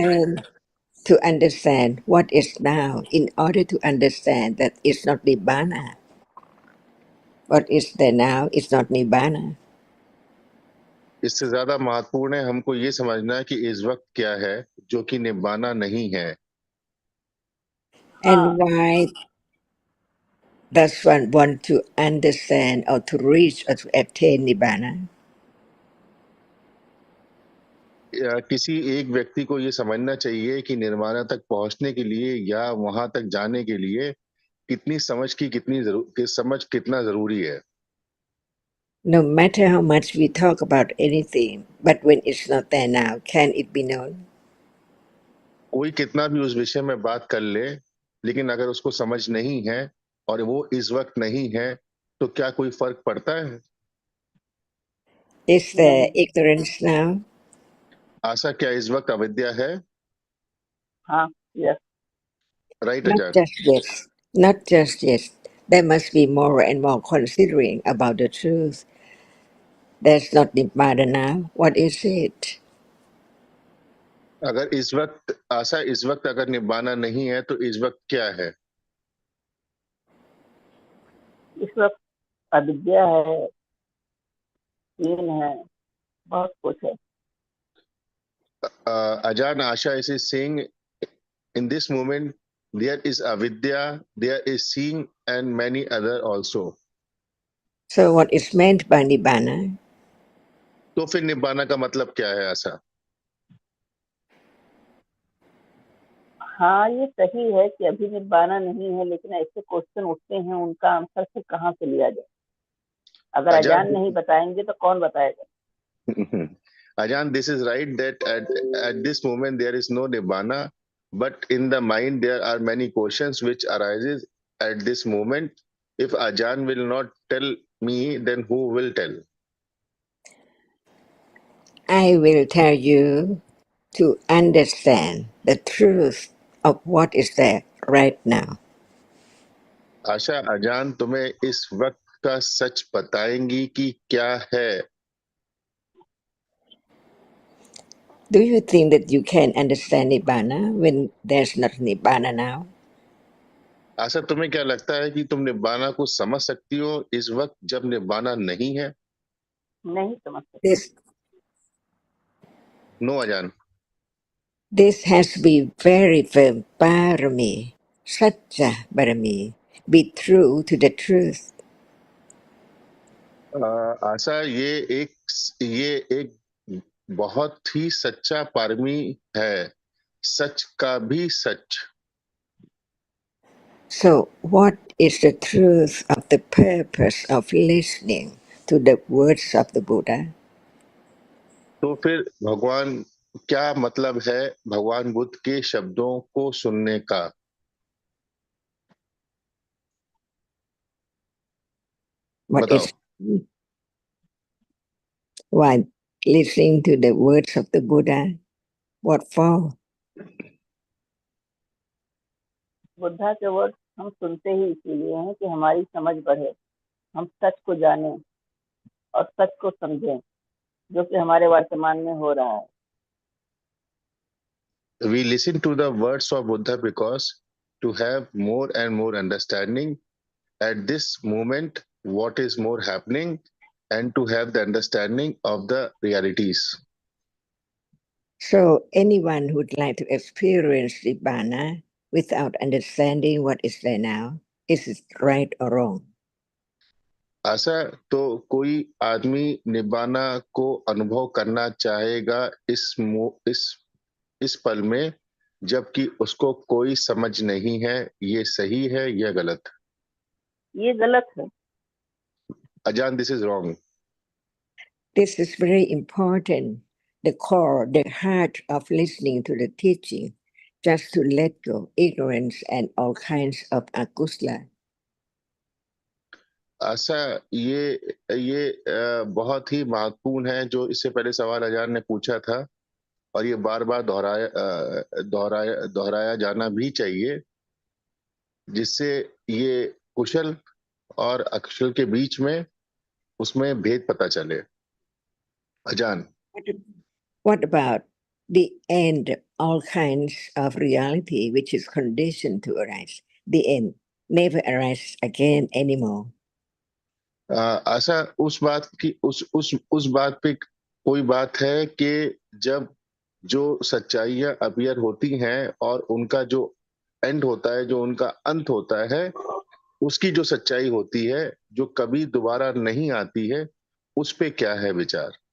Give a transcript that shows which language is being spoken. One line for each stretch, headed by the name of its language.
English: learn to understand what is now in order to understand that it's not Nibbana. What is there now is not Nibbana.
Hindi: इससे ज्यादा महत्वपूर्ण है हमको ये समझना कि इस वक्त क्या है जो कि निब्बाना नहीं है।
English: And
Hindi: हाँ
English: why does one want to understand or to reach or to attain Nibbana?
Hindi: किसी एक व्यक्ति को ये समझना चाहिए कि निर्वाणा तक पहुंचने के लिए या वहां तक जाने के लिए कितनी समझ की समझ कितना जरूरी है।
English: No matter how much we talk about anything, but when it's not there now, can it be known?
Hindi: कोई कितना भी उस विषय में बात कर ले, लेकिन अगर उसको समझ नहीं है और वो इस वक्त नहीं है तो क्या कोई फर्क पड़ता है।
English: Is there
Hindi: नहीं।
English: ignorance now?
Hindi: आशा, क्या इस वक्त अविद्या है। हाँ
English: Yes. Right Not
Hindi: Azad.
English: just yes. Not just yes. There must be more and more considering about the truth. There's not Nibbana now. What is it?
Hindi: अगर इस वक्त आशा, इस वक्त अगर निब्बाना नहीं है तो इस वक्त क्या है। इस वक्त अविद्या है, तीन है, बहुत कुछ है।
English: Ajan, Asha is saying in this moment there is avidya, there is seeing, and many other also. So what is meant by Nibbana?
Hindi: तो फिर निब्बाना का मतलब क्या है आशा। हाँ ये सही है कि अभी निर्वाणा नहीं है, लेकिन ऐसे क्वेश्चन उठते हैं, उनका आंसर फिर कहाँ से लिया जाए। अगर Ajan, अजान नहीं बताएंगे तो कौन बताएगा।
English: Ajan, this is right that at this moment there is no nibbana, but in the mind there are many questions which arises at this moment. If Ajahn will not tell me, then who will tell? I will tell you to understand the truth of what is there right now.
Hindi: आशा अजान तुम्हें इस वक्त का सच बताएंगी कि क्या है.
English: Do you think that you can understand Nibbana when there's not Nibbana now?
Hindi: आशा तुम्हें क्या लगता है कि तुम निब्बाना को समझ सकती हो इस वक्त जब निब्बाना नहीं है? नहीं समझ सकते.
English: This no अजान. This has to be very firm, parami, satya parami. Be true to the truth.
Hindi: आशा ये एक बहुत ही सच्चा पारमी है, सच का भी सच.
English: So, what is the truth of the purpose of listening to the words of the Buddha?
Hindi: तो फिर भगवान क्या मतलब है भगवान बुद्ध के शब्दों को सुनने का?
English: What
Hindi: बताओ.
English: is why listening to the words of the Buddha? What for?
Hindi: Buddha के वर्ड हम सुनते ही इसीलिए हैं कि हमारी समझ बढ़े, हम सच को जानें और सच को समझें, जो कि हमारे वर्तमान में हो रहा है.
English: We listen to the words of Buddha because to have more and more understanding at this moment what is more happening, and to have the understanding of the realities. So, anyone who'd like to experience Nibbana without understanding what is there now, is it right or wrong?
Hindi: ऐसा तो कोई आदमी निब्बाना को अनुभव करना चाहेगा इस पल में, जबकि उसको कोई समझ नहीं है ये सही है या गलत. ये गलत है.
English: अजान, this is wrong. This is very important, the core, the heart of listening to the teaching, just to let go ignorance and all kinds of akusla.
Hindi: ऐसा ये बहुत ही महत्वपूर्ण है, जो इससे पहले सवाल अजान ने पूछा था, और ये बार बार दोहराया जाना भी चाहिए, जिससे ये कुशल और अकुशल के बीच में उसमें भेद पता चले. अजान.
English: What about the end, all kinds of reality which is conditioned to arise? The end never arises again anymore.
Hindi: ऐसा उस बात की उस बात पे कोई बात है कि जब जो सच्चाइयां अपीयर होती हैं और उनका जो एंड होता है, जो उनका अंत होता है, उसकी जो सच्चाई होती है जो कभी दोबारा नहीं आती है, उस पे क्या है विचार?